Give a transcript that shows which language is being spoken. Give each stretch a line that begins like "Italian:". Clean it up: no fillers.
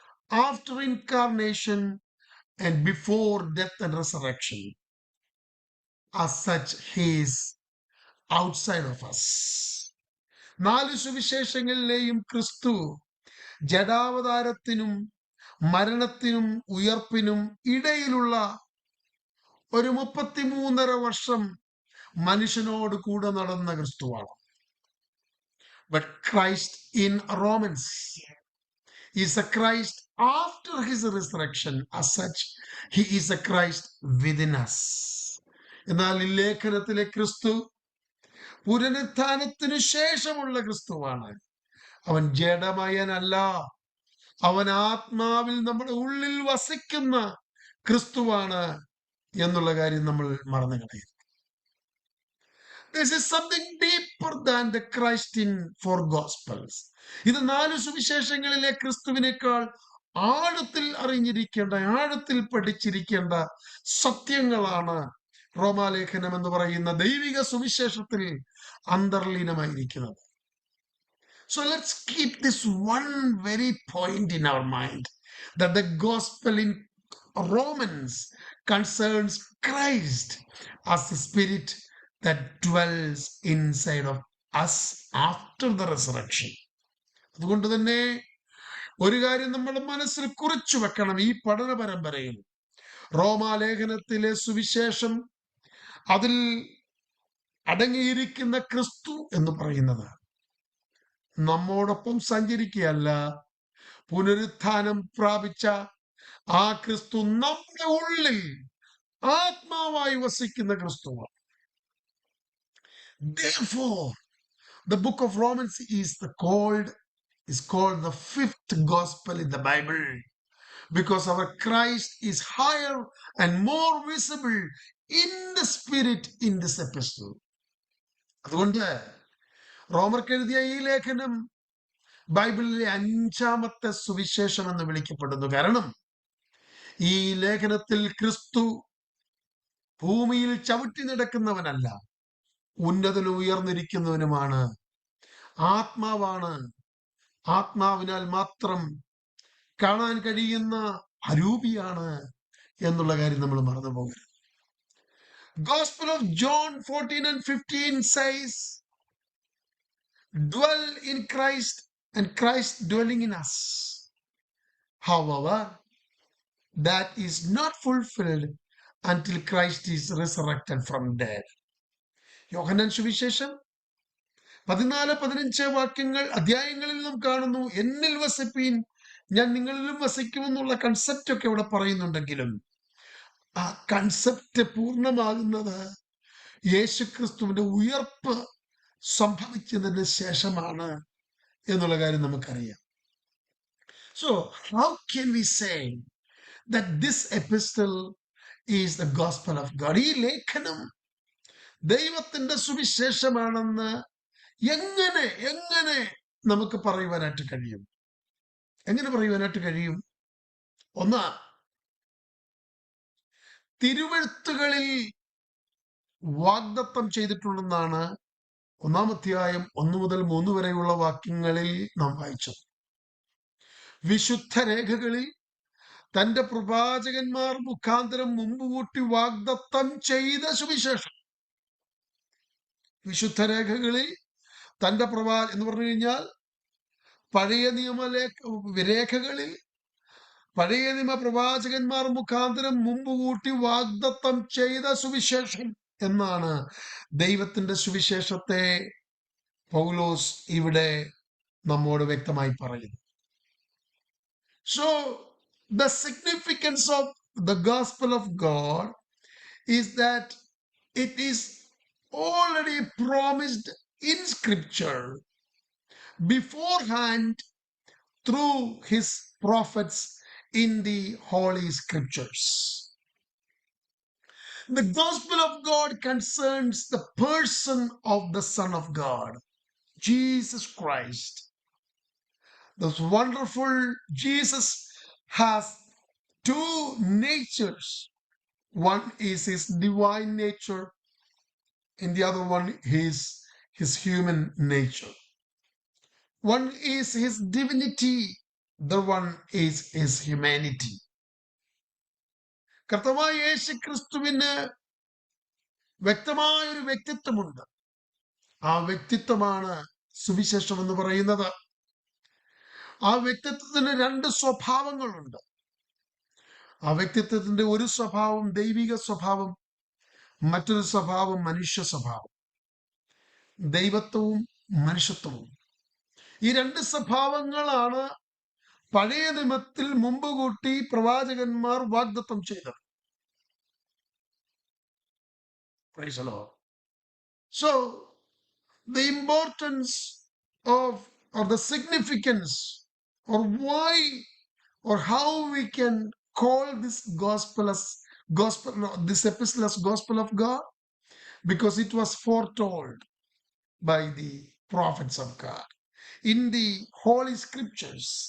English: after incarnation, and before death and resurrection. As such, he is outside of us.
Malayalam: നാല് സുവിശേഷങ്ങളിലെയും ക്രിസ്തു ജഡാവതാരത്തിനും മരണത്തിനും ഉയർപ്പിനും ഇടയിലുള്ള ഒരു 33.5 വർഷം മനുഷ്യനോട് കൂടെ നടന്ന ക്രിസ്തുവാണ്.
English: But Christ in Romans is a Christ after his resurrection. As such, he is a Christ within us.
Malayalam: എന്നാൽ ഈ ലേഖനത്തിലെ ക്രിസ്തു പുനരുത്ഥാനത്തിനു ശേഷമുള്ള ക്രിസ്തുവാണ്. അവൻ ജഡമയനല്ല, അവൻ ആത്മാവിൽ നമ്മുടെ ഉള്ളിൽ വസിക്കുന്ന ക്രിസ്തുവാണ് എന്നുള്ള കാര്യം നമ്മൾ മറന്നു കളയരുത്.
English: This is something deeper than the Christ in 4 Gospels.
Malayalam: ഇത് 4 സുവിശേഷങ്ങളിലെ ക്രിസ്തുവിനേക്കാൾ ആഴത്തിൽ അറിഞ്ഞിരിക്കേണ്ട, ആഴത്തിൽ പഠിച്ചിരിക്കേണ്ട സത്യങ്ങളാണ് റോമാലേഖനം എന്ന് പറയുന്ന ദൈവിക സുവിശേഷത്തിൽ അന്തർലീനമായിരിക്കുന്നത്.
English: So let's keep this one very point in our mind, that the gospel in Romans concerns Christ as the spirit that dwells inside of us after the resurrection.
Malayalam: അതുകൊണ്ട് തന്നെ ഒരു കാര്യം നമ്മുടെ മനസ്സിൽ കുറിച്ചു വെക്കണം. ഈ പഠന പരമ്പരയിൽ റോമാലേഖനത്തിലെ സുവിശേഷം, അതിൽ അടങ്ങിയിരിക്കുന്ന ക്രിസ്തു എന്ന് പറയുന്നത് നമ്മോടൊപ്പം സഞ്ചരിക്കുകയല്ല, പുനരുത്ഥാനം പ്രാപിച്ച ആ ക്രിസ്തു നമ്മുടെ ഉള്ളിൽ ആത്മാവായി വസിക്കുന്ന ക്രിസ്തുവാണ്.
English: Therefore, the book of Romans is called the 5th gospel in the Bible, because our Christ is higher and more visible in the spirit in this epistle.
Malayalam: അതുകൊണ്ട് റോമർക്ക് എഴുതിയ ഈ ലേഖനം ബൈബിളിലെ 5ാമത്തെ സുവിശേഷം എന്ന് വിളിക്കപ്പെടുന്നു. കാരണം ഈ ലേഖനത്തിൽ ക്രിസ്തു ഭൂമിയിൽ ചവിട്ടി നടക്കുന്നവനല്ല, ഉന്നതനും ഉയർന്നിരിക്കുന്നവനുമാണ്, ആത്മാവാണ്, ആത്മാവിനാൽ മാത്രം കാണാൻ കഴിയുന്ന അരൂപിയാണ് എന്നുള്ള കാര്യം നമ്മൾ മറന്നു പോകരുത്.
English: Gospel of John 14 and 15 says, dwell in Christ and Christ dwelling in us. However, that is not fulfilled until Christ is resurrected from dead.
Malayalam: യോഹന്നാൻ സുവിശേഷം 14-15 അധ്യായങ്ങളിൽ നാം കാണുന്നു, എന്നിൽ വസിപ്പീൻ, ഞാൻ നിങ്ങളിലും വസിക്കുമെന്നുള്ള കൺസെപ്റ്റ് ഒക്കെ ഇവിടെ പറയുന്നുണ്ടെങ്കിലും ആ കൺസെപ്റ്റ് പൂർണ്ണമാകുന്നത് യേശുക്രിസ്തുവിന്റെ ഉയർപ്പ് സംഭവിച്ചതിന് ശേഷമാണ് എന്നുള്ള കാര്യം നമുക്കറിയാം.
English: So how can we say that this epistle is the gospel of God?
Malayalam: ഈ ലേഖനം ദൈവത്തിന്റെ സുവിശേഷമാണെന്ന് എങ്ങനെ നമുക്ക് പറയുവാനായിട്ട് കഴിയും? എങ്ങനെ പറയുവാനായിട്ട് കഴിയും? ഒന്ന്, തിരുവെഴുത്തുകളിൽ വാഗ്ദത്തം ചെയ്തിട്ടുണ്ടെന്നാണ് 1-ാം അധ്യായം 1 മുതൽ 3 വരെയുള്ള വാക്യങ്ങളിൽ നാം വായിച്ചത്. വിശുദ്ധ രേഖകളിൽ തന്റെ പ്രവാചകന്മാർ മുഖാന്തരം മുമ്പ് കൂട്ടി വാഗ്ദത്തം ചെയ്ത സുവിശേഷം. വിശുദ്ധ രേഖകളിൽ തന്റെ എന്ന് പറഞ്ഞു കഴിഞ്ഞാൽ പഴയ നിയമ രേഖകളിൽ പഴയ നിയമ പ്രവാചകന്മാർ മുഖാന്തരം മുമ്പ് കൂട്ടി വാഗ്ദത്തം ചെയ്ത സുവിശേഷം എന്നാണ് ദൈവത്തിന്റെ സുവിശേഷത്തെ പൗലോസ് ഇവിടെ നമ്മോട് വ്യക്തമായി പറയുന്നു.
English: So the significance of the gospel of God is that it is already promised in scripture beforehand through his prophets in the holy scriptures. The gospel of God concerns the person of the Son of God, Jesus Christ. This wonderful Jesus has 2 natures. One is his divine nature, and the other one is his human nature. One is his divinity, The one is his humanity.
Malayalam: കർത്താവായ യേശു ക്രിസ്തുവിന് വ്യക്തമായ ഒരു വ്യക്തിത്വമുണ്ട്. ആ വ്യക്തിത്വമാണ് സുവിശേഷം എന്ന് പറയുന്നത്. ആ വ്യക്തിത്വത്തിന് രണ്ട് സ്വഭാവങ്ങളുണ്ട്. ആ വ്യക്തിത്വത്തിന്റെ ഒരു സ്വഭാവം ദൈവിക സ്വഭാവം, മറ്റൊരു സ്വഭാവം മനുഷ്യ സ്വഭാവം. ദൈവത്വവും മനുഷ്യത്വവും, ഈ രണ്ട് സ്വഭാവങ്ങളാണ് പഴയ നിയമത്തിൽ മുമ്പ് കൂട്ടി പ്രവാചകന്മാർ വാഗ്ദത്തം ചെയ്തത്.
English: Praise the Lord. So the importance of, or the significance, or why, or how we can call this gospel as gospel, this epistle as gospel of God, because it was foretold by the prophets of God in the holy scriptures